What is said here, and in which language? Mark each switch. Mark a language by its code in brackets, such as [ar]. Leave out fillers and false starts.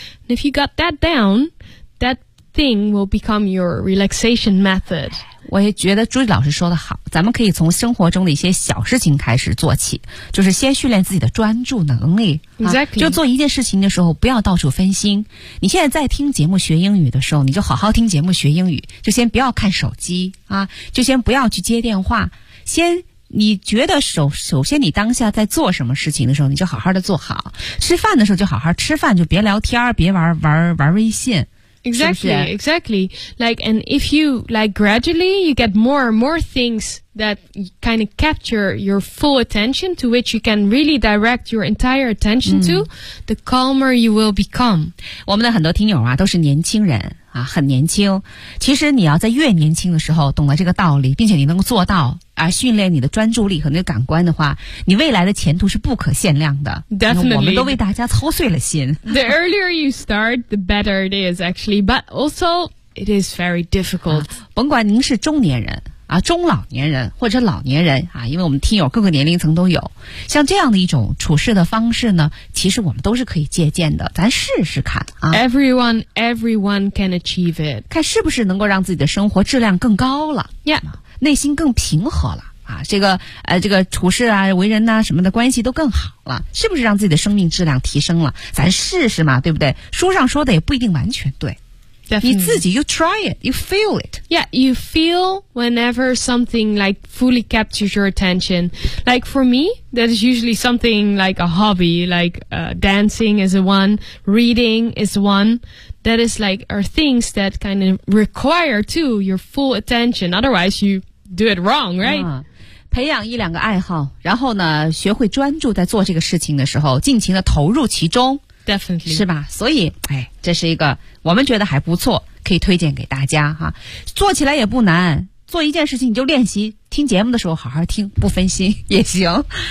[en] And if you got that down, that thing will become your relaxation method. [zh] 我也觉得朱莉老师说的好，咱们可以从生活中的一些小事情开始做起，就是先训练自己的专注能力。 [en] Exactly. [zh] 就做一件事情的时候不要到处分心。你现在在听节目学英语的时候，你就好好听节目学英语，就先不要看手机啊，就先不要去接电话，先你觉得首先你当下在做什么事情的时候，你就好好的做好。吃饭的时候就好好吃饭，就别聊天，别玩微信。 [en] Exactly, is it? Exactly. Like, and if you, like, gradually, you get more and more things that kind of capture your full attention, to which you can really direct your entire attention、to, the calmer you will become. [zh] 我们的很多听友啊，都是年轻人。啊，很年轻。其实你要在越年轻的时候懂了这个道理，并且你能够做到，而训练你的专注力和那个感官的话，你未来的前途是不可限量的。 [en] Definitely. [zh] 我们都为大家操碎了心。 [en] The earlier you start, the better it is actually. But also, it is very difficult.、 [zh] 啊、甭管您是中年人啊，中老年人或者老年人啊，因为我们听友各个年龄层都有，像这样的一种处事的方式呢，其实我们都是可以借鉴的，咱试试看啊。 [en] Everyone can achieve it. [zh] 看是不是能够让自己的生活质量更高了 [en] ，Yeah，、 [zh] 啊、内心更平和了啊，这个这个处事啊、为人呐、啊、什么的关系都更好了，是不是让自己的生命质量提升了？咱试试嘛，对不对？书上说的也不一定完全对。 [en] Definitely. [zh] 你自己 [en] you try it, you feel it. Yeah, you feel whenever something like fully captures your attention. Like for me, that is usually something like a hobby, like、dancing is one, reading is one. That is like are things that kind of require too your full attention. Otherwise, you do it wrong, right?、 [zh] 培养一两个爱好，然后呢，学会专注在做这个事情的时候，尽情的投入其中。 [en] Definitely. [zh] 是吧？所以，哎，这是一个我们觉得还不错，可以推荐给大家哈。做起来也不难，做一件事情你就练习，听节目的时候好好听，不分心也行。